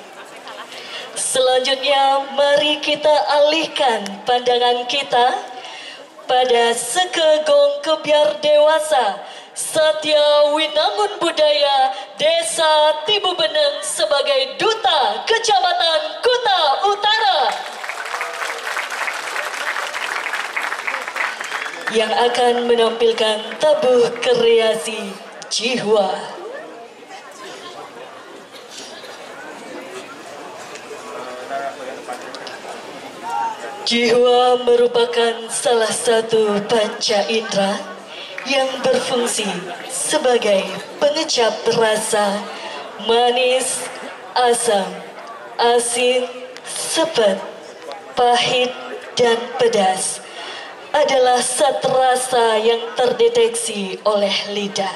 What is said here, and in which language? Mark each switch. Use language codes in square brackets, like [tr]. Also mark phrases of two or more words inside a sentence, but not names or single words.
[id] Selanjutnya mari kita alihkan pandangan kita pada Sekegong Kebiar Dewasa Satya Winangun Budaya Desa Tibu Beneng sebagai Duta Kecamatan Kuta Utara yang akan menampilkan tabuh kreasi Jihwa. Jihwa merupakan salah satu panca indera yang berfungsi sebagai pengecap rasa manis, asam, asin, sepet, pahit, dan pedas adalah zat rasa yang terdeteksi oleh lidah.